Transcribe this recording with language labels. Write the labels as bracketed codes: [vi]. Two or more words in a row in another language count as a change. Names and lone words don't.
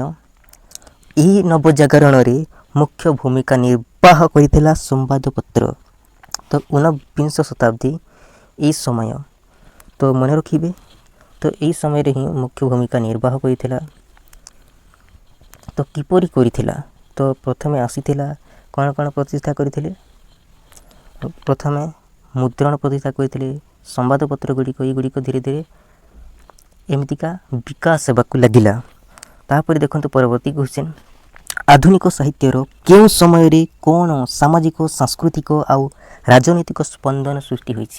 [or] ଏହି ନବଜାଗରଣ ରେ ମୁଖ୍ୟ ଭୂମିକା ନିର୍ବାହ କରିଥିଲା ସମ୍ବାଦ ପତ୍ର। ତ 19 ଶତାବ୍ଦୀ ଏ ସମୟ ତ ମନ ରଖିବେ। ତ ଏ ସମୟ ରେ ହିଁ ମୁଖ୍ୟ ଭୂମିକା ନିର୍ବାହ କରିଥିଲା। ତ କିପରି କରିଥିଲା ତ ପ୍ରଥମେ ଆସିଥିଲା କ'ଣ କ'ଣ ପ୍ରତିଷ୍ଠା କରିଥିଲେ? ପ୍ରଥମେ ମୁଦ୍ରଣ ପ୍ରତିଷ୍ଠା କରିଥିଲେ। ସମ୍ବାଦପତ୍ର ଗୁଡ଼ିକ ଏଗୁଡ଼ିକ ଧୀରେ ଧୀରେ ଏମିତିକା ବିକାଶ ହେବାକୁ ଲାଗିଲା। ତାପରେ ଦେଖନ୍ତୁ ପରବର୍ତ୍ତୀ କ୍ୱେଶ୍ଚିନ୍, ଆଧୁନିକ ସାହିତ୍ୟର କେଉଁ ସମୟରେ କ'ଣ ସାମାଜିକ, ସାଂସ୍କୃତିକ ଆଉ ରାଜନୈତିକ ସ୍ପନ୍ଦନ ସୃଷ୍ଟି ହୋଇଛି?